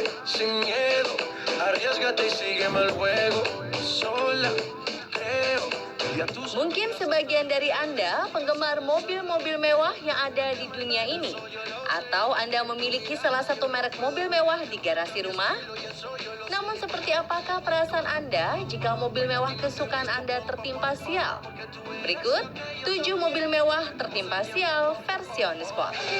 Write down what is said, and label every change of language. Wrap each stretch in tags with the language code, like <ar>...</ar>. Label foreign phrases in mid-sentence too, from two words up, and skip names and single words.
<es>sin miedo, arriesgate y sígueme el juego, sola, creo, y a tus...</es> <id>Mungkin sebagian dari Anda penggemar mobil-mobil mewah yang ada di dunia ini. Atau Anda memiliki salah satu merek mobil mewah di garasi rumah. Namun seperti apakah perasaan Anda jika mobil mewah kesukaan Anda tertimpa sial? Berikut 7 mobil mewah tertimpa sial versi On The Spot.</id>